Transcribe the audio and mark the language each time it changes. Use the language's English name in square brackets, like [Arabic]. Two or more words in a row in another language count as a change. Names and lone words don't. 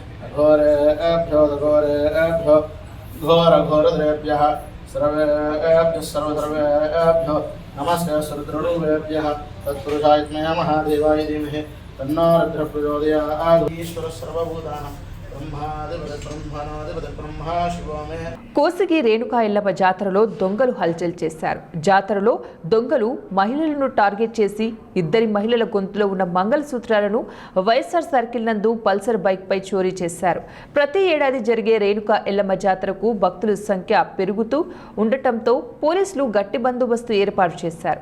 [Sanskrit] घोरेभ्यो घोरेभ्यो घोरघोरद्रेभ्यः सर्वेभ्यः सर्वद्रव्येभ्यो नमस्ते सुरुद्रुभ्यः तत्पुरुषाय महादेवाय धीमहि तन्नो रुद्रः प्रचोदयात् ईश्वर सर्वभूतानां ब्रह्मादिपति ब्रह्मा शिवो मे. [Telugu] కోసిగి రేణుకా ఎల్లమ్మ జాతరలో దొంగలు హల్చల్ చేశారు. జాతరలో దొంగలు మహిళలను టార్గెట్ చేసి ఇద్దరి మహిళల గొంతులో ఉన్న మంగళసూత్రాలను వైఎస్ఆర్ సర్కిల్ నందు పల్సర్ బైక్ పై చోరీ చేశారు. ప్రతి ఏడాది జరిగే రేణుకా ఎల్లమ్మ జాతరకు భక్తుల సంఖ్య పెరుగుతూ ఉండటంతో పోలీసులు గట్టి బందోబస్తు ఏర్పాటు చేశారు.